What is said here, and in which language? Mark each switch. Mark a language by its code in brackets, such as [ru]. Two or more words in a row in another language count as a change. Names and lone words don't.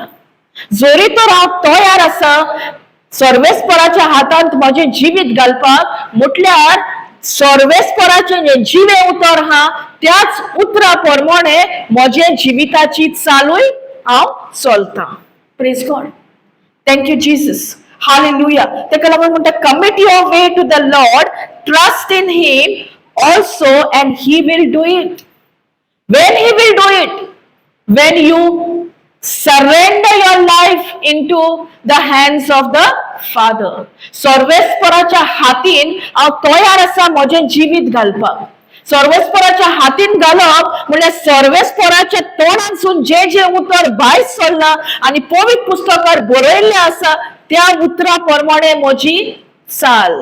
[kok] जरी तर हांव तयार आसा सर्वेस्पराच्या हातांत माझे जिवीत घालपाक, म्हटल्यार सर्वेस्पराचे जे जिवे उतर हा त्याच उतरा प्रमाणे म्हजे जिविताची चालूय हांव चलता. [en] Praise God. Thank you Jesus. हालेलुया. [kok] तेका लागून म्हणटा [en] commit your way to the Lord, trust in him also and he will do it. When he will do it? When you surrender your life into the hands of the Father. [kok] सर्वेस्पराच्या हातीन हांव तयार आसा म्हजें जिवीत घालपाक. सर्वेस्पराच्या हातीन घालप म्हणल्यार सर्वेस्पराच्या तोंडांसून जे जे उतर भायर सरला आनी पवित्र पुस्तकार बरयल्ले आसा त्या उतरा प्रमाणे म्हजी चाल.